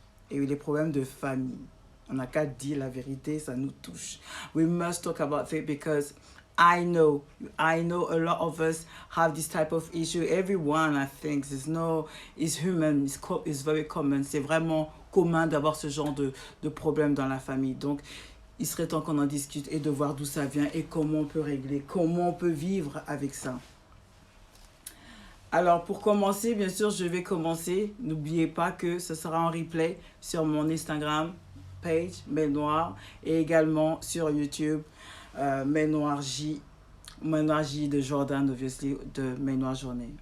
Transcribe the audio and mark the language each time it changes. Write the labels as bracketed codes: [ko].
[fr] Et les problèmes de famille. On n'a qu'à dire la vérité, ça nous touche. [en] We must talk about it because I know a lot of us have this type of issue. Everyone, I think, is human, is very common. [fr] C'est vraiment commun d'avoir ce genre de problème dans la famille. Donc, il serait temps qu'on en discute et de voir d'où ça vient et comment on peut régler, comment on peut vivre avec ça. Alors, pour commencer, bien sûr, je vais commencer. N'oubliez pas que ce sera en replay sur mon Instagram page, Mel Noire, et également sur YouTube, Mel Noire J de Jordan, obviously, de Mel Noire Journée.